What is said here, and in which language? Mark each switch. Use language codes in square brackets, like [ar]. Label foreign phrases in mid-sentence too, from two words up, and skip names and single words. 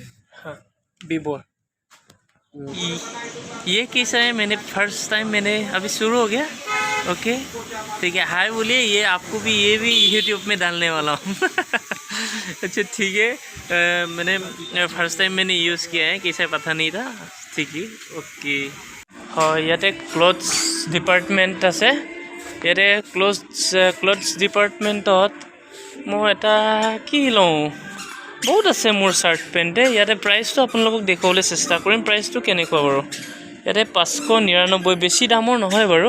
[hi] हाँ वीवो, ये कैसा है, मैंने [en] first time [hi] मैंने अभी शुरू हो गया। ओके ठीक है, हाय बोलिए, ये आपको भी, ये भी यूट्यूब में डालने वाला हूँ। अच्छा ठीक है, मैंने [en] first time [hi] मैंने यूज़ किया है, कैसा पता नहीं था। ठीक है ओके। [as] হয় ইয়াতে [en] clothes department [as] আছে। ইয়াতে [en] clothes departmentত [as] মই এটা কি লওঁ, বহুত আছে মোৰ চাৰ্ট পেণ্টে। ইয়াতে প্ৰাইচটো আপোনালোকক দেখুৱাবলৈ চেষ্টা কৰিম, প্ৰাইচটো কেনেকুৱা বাৰু। ইয়াতে 599, বেছি দামৰ নহয় বাৰু।